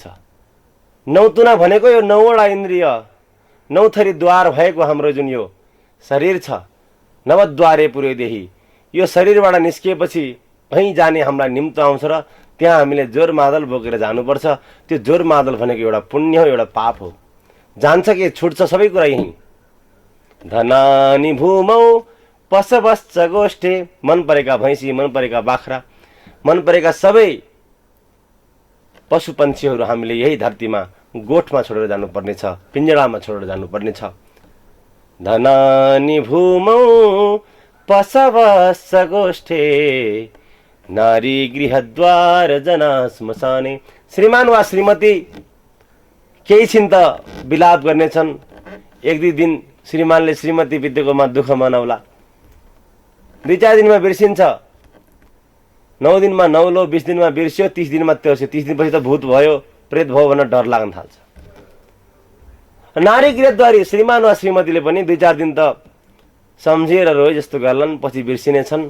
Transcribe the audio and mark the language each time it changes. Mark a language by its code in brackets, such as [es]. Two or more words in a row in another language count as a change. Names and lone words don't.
[ne] नौतुना भनेको यो नौवटा इन्द्रिय, नौथरी द्वार भएको हाम्रो जुन यो शरीर छ, [sa] नवद्वारे पुर्योदेही, [ne] यो शरीरबाट निस्किएपछि कहीँ जाने हामीलाई निम्तो आउँछ र त्यहाँ हामीले जोरमादल बोकेर जानुपर्छ। त्यो जोरमादल भनेको एउटा पुण्य हो, एउटा पाप हो। जान्छ कि छुट्छ सबै कुरा यहीँ। [sa] धनानि भूमौ पशवश्च गोष्ठे, [ne] मन परेका भैँसी, मन परेका बाख्रा, मन परेका सबै पशु पन्छीहरू हामीले यही धरतीमा गोठमा छोडेर जानुपर्ने छ, पिञ्जडामा छोडेर जानुपर्ने छ। [sa] धनानि भूमौ पशवश्च गोष्ठे नारी गृहद्वार जना श्मशाने। [ne] श्रीमान वा श्रीमती केही छिन त विलाप गर्नेछन्। एक दुई दिन श्रीमानले श्रीमती बितेकोमा दुःख मनाउला, 2-4 दिनमा बिर्सिन्छ। 9 दिनमा नौलो, 20 दिनमा बिर्स्यो, 30 दिनमा तेर्स्यो। 30 दिनपछि त भूत भयो, प्रेत भयो भनेर डर लाग्न थाल्छ। [sa] नारी गृहद्वारी [ne] श्रीमान वा श्रीमतीले पनि 2-4 दिन त सम्झिएर रोए जस्तो गर्लान्, पछि बिर्सिनेछन्।